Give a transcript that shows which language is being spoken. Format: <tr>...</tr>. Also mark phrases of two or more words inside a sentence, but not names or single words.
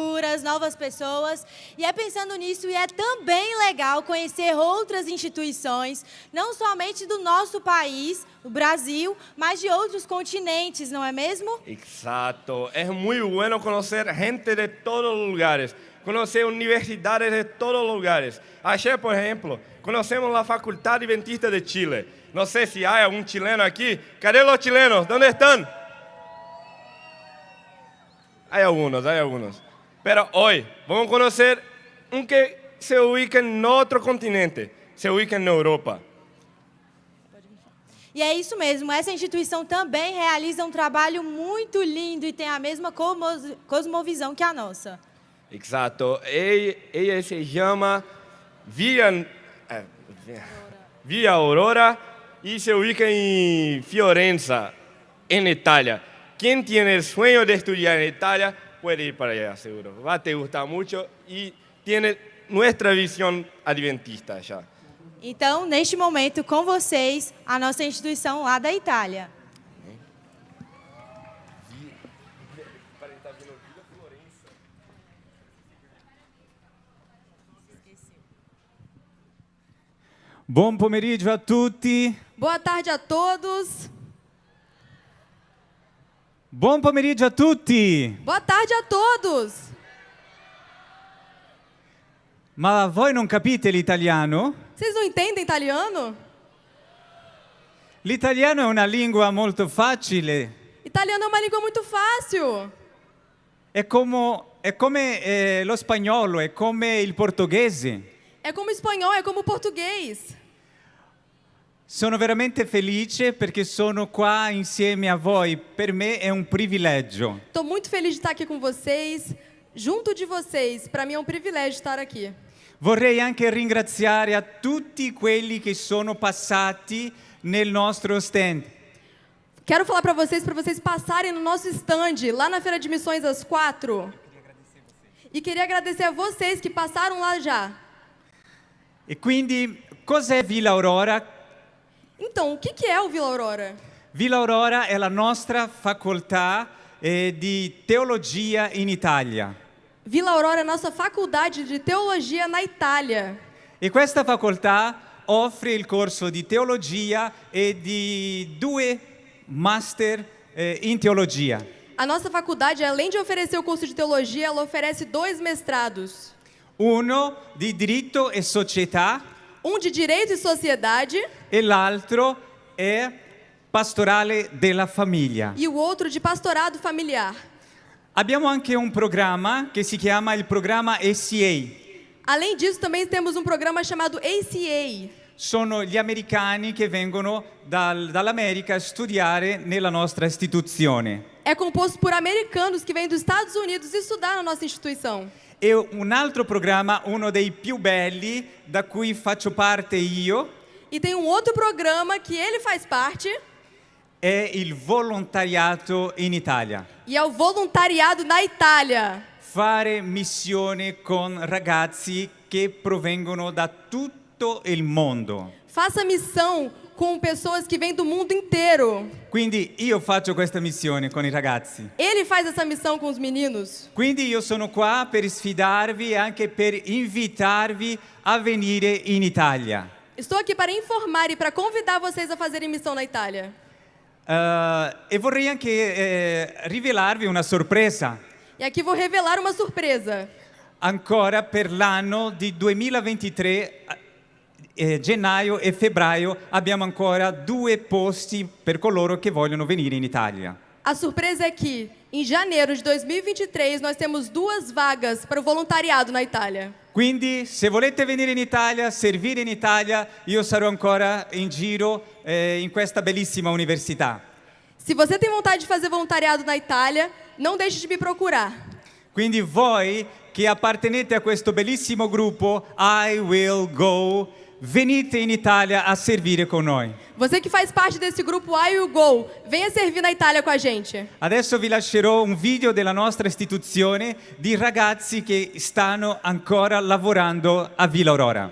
<pt>culturas, novas pessoas. E é pensando nisso, e é também legal conhecer outras instituições, não somente do nosso país, do Brasil, mas de outros continentes, não é mesmo?</pt> <es>Exacto. Es muy bueno conocer gente de todos los lugares, conocer universidades de todos los lugares. Ayer, por ejemplo, conocemos la Facultad Adventista de Chile. No sé si hay algún chileno aquí. ¿Cadê los chilenos? ¿Dónde están? Hay algunos. Pero hoy vamos a conocer un que se ubica en otro continente, se ubica en Europa.</es> <pt>E é isso mesmo, essa instituição também realiza um trabalho muito lindo e tem a mesma cosmovisão que a nossa.</pt> <es>Exacto. Ella se llama Villa Aurora y se ubica en Fiorenza, en Italia. Quien tiene el sueño de estudiar en Italia puede ir para allá, seguro. Va a te gustar mucho y tiene nuestra visión adventista allá.</es> <pt>Então, neste momento, com vocês, a nossa instituição lá da Itália.</pt> <it>Buon pomeriggio a tutti.</it> <pt>Boa tarde a todos.</pt> <it>Buon pomeriggio a tutti.</it> <pt>Boa tarde a todos.</pt> <it>Ma voi non capite l'italiano?</it> <pt>Vocês não entendem italiano?</pt> <it>L'italiano è una lingua molto facile.</it> <pt>Italiano é uma língua muito fácil.</pt> <it>È come lo spagnolo, è come il portoghese.</it> <pt>É como espanhol, é como português.</pt> <it>Sono veramente felice perché sono qua insieme a voi. Per me è un privilegio.</it> <pt>Estou muito feliz de estar aqui com vocês, junto de vocês. Para mim é um privilégio estar aqui.</pt> <it>Vorrei anche ringraziare a tutti quelli che sono passati nel nostro stand.</it> <pt>Quero falar para vocês passarem no nosso stand, lá na Feira de Missões às 4. E queria agradecer a vocês que passaram lá já.</pt> <it>E quindi, cos'è Villa Aurora?</it> <pt>Então, o que é o Villa Aurora?</pt> <it>Villa Aurora è la nostra facoltà di teologia in Italia.</it> <pt>Villa Aurora é a nossa faculdade de teologia na Itália.</pt> <it>E questa facoltà offre il corso di teologia e di 2 master in teologia.</it> <pt>A nossa faculdade, além de oferecer o curso de teologia, ela oferece 2 mestrados.</pt> <it>Uno di diritto e società</it> <pt>Um de direito e sociedade</pt> <it>e l'altro è pastorale della famiglia.</it> <pt>e o outro de pastorado familiar.</pt> <it>Abbiamo anche un programma che si chiama il programma ACA.</it> <pt>Além disso, também temos um programa chamado ACA.</pt> <it>Sono gli americani che vengono dall'America a studiare nella nostra istituzione.</it> <pt>É composto por americanos que vêm dos Estados Unidos estudar na nossa instituição.</pt> <it>E un altro programma, uno dei più belli, da cui faccio parte io,</it> <pt>E tem um outro programa que ele faz parte,</pt> <it>è il volontariato in Italia.</it> <pt>e é o voluntariado na Itália.</pt> <it>Fare missione con ragazzi che provengono da tutto il mondo.</it> <pt>Faça missão com pessoas que vêm do mundo inteiro.</pt> <it>Quindi io faccio questa missione con i ragazzi.</it> <pt>Ele faz essa missão com os meninos.</pt> <it>Quindi io sono qua per sfidarvi e anche per invitarvi a venire in Italia.</it> <pt>Estou aqui para informar e para convidar vocês a fazerem missão na Itália.</pt> <it>E vorrei anche rivelarvi una sorpresa.</it> <pt>E aqui vou revelar uma surpresa.</pt> <it>Ancora per l'anno di 2023, gennaio e febbraio, abbiamo ancora 2 posti per coloro che vogliono venire in Italia.</it> <pt>A surpresa é que, em janeiro de 2023, nós temos 2 vagas para o voluntariado na Itália.</pt> <it>Quindi, se volete venire in Italia, servire in Italia, io sarò ancora in giro in questa bellissima università.</it> <pt>Se você tem vontade de fazer voluntariado na Itália, não deixe de me procurar.</pt> <it>Quindi voi che appartenete a questo bellissimo gruppo, I Will Go, venite in Italia a servire con noi.</it> <pt>Você que faz parte desse grupo I Will Go, venha servir na Itália com a gente.</pt> <it>Adesso vi lascerò un video della nostra istituzione di ragazzi che stanno ancora lavorando a Villa Aurora.</it>